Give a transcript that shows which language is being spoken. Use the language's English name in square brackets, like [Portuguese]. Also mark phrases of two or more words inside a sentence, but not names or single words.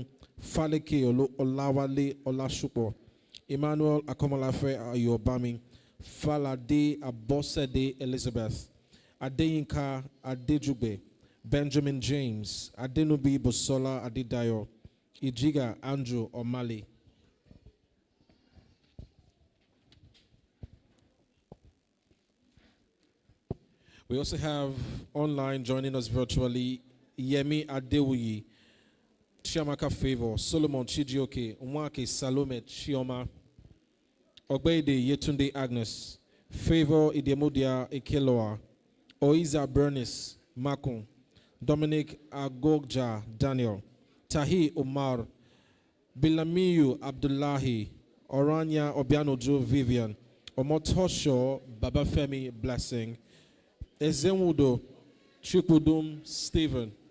[English] Faleke Olawale Olashupo. Emmanuel Akomolafe Ayobami. Falade Abosede Elizabeth. Adeyinka Adejube. Benjamin James. Adenubi Bosola Adedayo. Ijiga Andrew Omali. We also have online joining us virtually Yemi Adewuyi, Chiamaka Favor, Solomon Chijioke, Nwake Salome Chioma, Ogbeide Yetunde Agnes, Favor Idemodia Ekeloa, Oiza Bernice Makun, Dominic Agogja Daniel, Tahi Omar, Bilamiyu Abdullahi, Oranya Obianojo Vivian, Omotosho Babafemi Blessing, Ezenwudo Chukudum Stephen,